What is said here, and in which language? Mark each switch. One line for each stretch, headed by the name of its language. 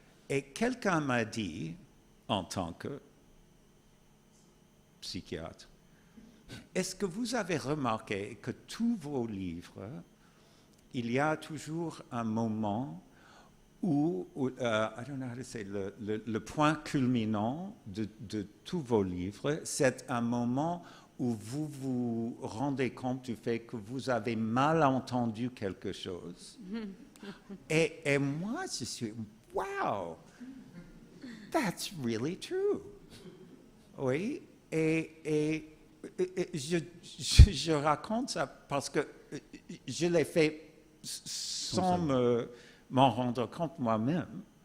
French: Et quelqu'un m'a dit, en tant que psychiatre, est-ce que vous avez remarqué que tous vos livres, il y a toujours un moment
English: I don't know how to say,
French: le point culminant de tous vos livres, c'est un moment où vous vous rendez compte du fait que vous avez mal entendu quelque chose. Et moi, je suis,
English: wow, that's really true.
French: Oui, et je raconte ça parce que je l'ai fait sans m'en rendre compte moi-même.